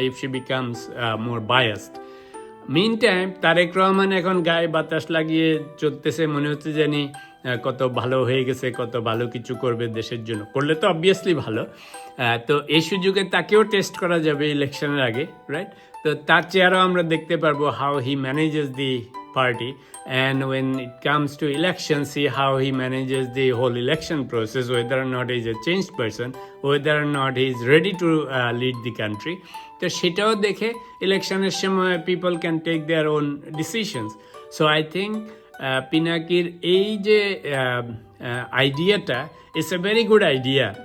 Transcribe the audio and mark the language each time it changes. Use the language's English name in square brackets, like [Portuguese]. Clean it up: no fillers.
[English] If she becomes more biased. [Bangla] Mean time Tarique Rahman এখন গায়ে বাতাস লাগিয়ে চলতেছে, মনে হচ্ছে জানি কত ভালো হয়ে গেছে, কত ভালো কিছু করবে দেশের জন্য, করলে তো অবভিয়াসলি ভালো। তো এই সুযোগে তাকেও টেস্ট করা যাবে ইলেকশনের আগে, রাইট? তো তার চেহারাও আমরা দেখতে পারবো, [English] How he manages the party, and when it comes to election, see how he manages the whole election process, whether or not he is a changed person, whether or not he is ready to lead the country. [Bangla] তো সেটাও দেখে ইলেকশনের সময় [English] People can take their own decisions. So I think [Bangla] পিনাকির এই যে আইডিয়াটা, [English] It's a very good idea.